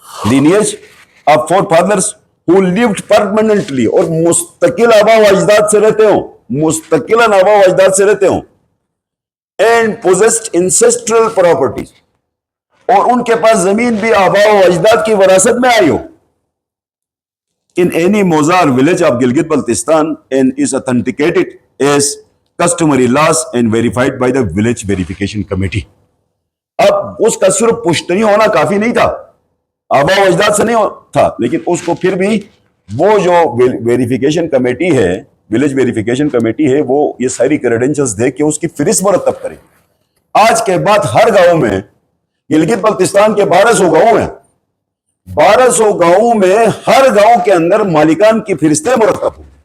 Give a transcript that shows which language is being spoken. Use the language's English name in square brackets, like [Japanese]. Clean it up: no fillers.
[English] lineage of forefathers who lived permanently، [Urdu] اور مستقل آبا و اجداد سے رہتے ہوں، مستقل آبا و اجداد سے رہتے ہوں. [English] and possessed ancestral properties، [Urdu] اور ان کے پاس زمین بھی آبا و اجداد کی وراثت میں آئی ہو. [English] In any Mozar village of Gilgit Baltistan and is authenticated as customary laws and verified by the village verification committee. [Urdu] اب اس کا صرف پشتنی ہونا کافی نہیں تھا، آبا و اجداد سے نہیں تھا، لیکن اس کو پھر بھی وہ جو ویریفیکیشن کمیٹی ہے، ولیج ویریفیکیشن کمیٹی ہے، وہ یہ ساری کریڈینشلز دے کے اس کی فہرست مرتب کرے. آج کے بعد ہر گاؤں میں، گلگت بلتستان کے 1200 گاؤں ہیں، 1200 گاؤں میں ہر گاؤں کے اندر مالکان کی فہرستیں مرتب ہوں.